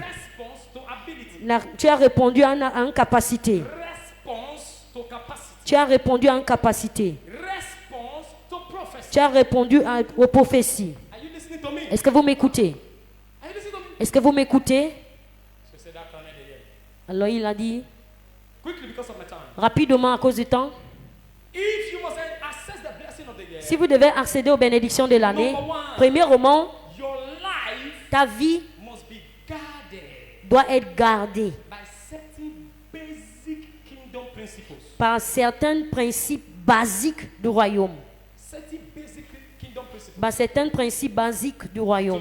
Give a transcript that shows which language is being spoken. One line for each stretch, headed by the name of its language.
English: Response to ability.
French: Tu as répondu à une capacité.
English: Response to capacity.
French: Tu as répondu à une capacité.
English: Response to prophecy.
French: Tu as répondu aux prophéties.
English: Are you listening to me?
French: Est-ce que vous m'écoutez?
English: Are you listening to me?
French: Est-ce que vous m'écoutez?
English: So say that crown in the air.
French: Alors il a dit,
English: Quickly because of my time.
French: rapidement à cause du temps,
English: If you must access the blessing of the year,
French: si vous devez accéder aux bénédictions de l'année, premièrement,
English: your life
French: ta vie
English: must be guarded
French: doit être gardée
English: by certain basic kingdom principles.
French: par certains principes basiques du royaume.
English: Certain basic kingdom principles.
French: Par certains principes basiques du royaume.